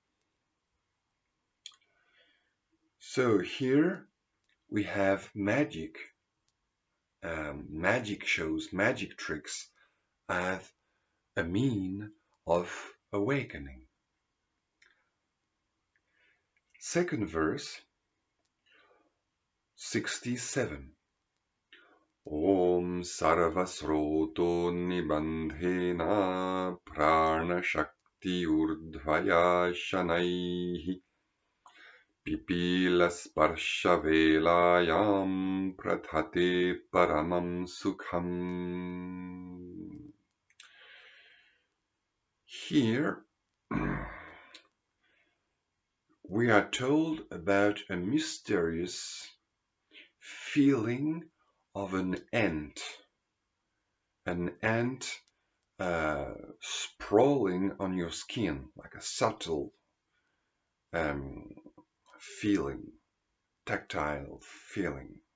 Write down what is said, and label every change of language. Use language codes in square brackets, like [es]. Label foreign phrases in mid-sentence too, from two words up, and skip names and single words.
[en] So here we have magic shows, magic tricks as a mean of awakening. Second verse, 67. [sa] Om sarvasrotonibandhena prāṇaśaktyordhvayā śanaiḥ pipīlasparśavelāyām prathate paramaṃ sukham. [en] Here we are told about a mysterious feeling of an ant sprawling on your skin, like a subtle feeling, tactile feeling.